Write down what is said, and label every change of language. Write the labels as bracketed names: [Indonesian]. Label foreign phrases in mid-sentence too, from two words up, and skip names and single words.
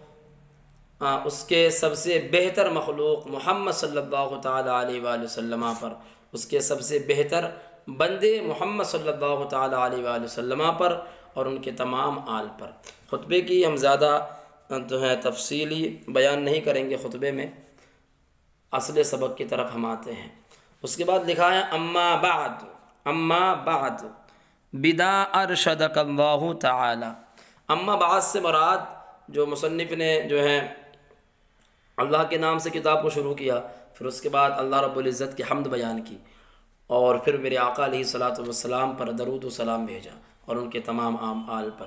[Urdu] اس کے سب سے بہتر مخلوق محمد [Arabic] صلی اللہ تعالیٰ علیہ وآلہ وسلم [Urdu] پر، اس کے سب سے بہتر بندے محمد [Arabic] صلی اللہ تعالیٰ علیہ وآلہ وسلم [Urdu] پر، اور ان کے تمام آل پر۔ خطبے کی ہم زیادہ جو ہے تفصیلی بیان نہیں کریں گے خطبے میں، اصل سبق کی طرف ہم آتے ہیں۔ اس کے بعد لکھا ہے [Arabic] اما بعد، اما بعد، بدا ارشدک اللہ تعالی۔ اما بعد [Urdu] سے مراد جو مصنف نے جو ہے اللہ کے نام سے کتاب کو شروع کیا، پھر اس کے بعد [Arabic] اللہ رب العزت [Urdu] کی حمد بیان کی، اور پھر میرے آقا [Arabic] علیہ الصلاۃ والسلام [Urdu] پر درود و سلام بھیجا اور ان کے تمام عام آل پر۔